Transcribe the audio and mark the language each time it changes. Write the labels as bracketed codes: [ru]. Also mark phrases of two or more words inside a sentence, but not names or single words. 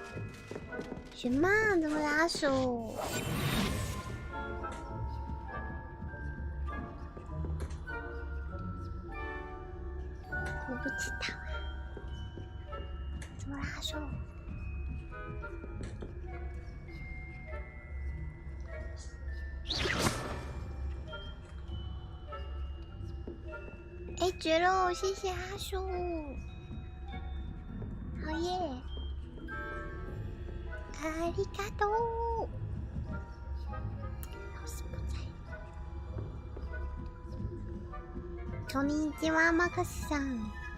[zh] 什么？怎么拉手？我不知道啊，怎么拉手？哎，绝喽！谢谢阿叔，好耶！ [ja] ありがとう。 [zh] 老师不在。 [ja] こんにちは、マカシさん。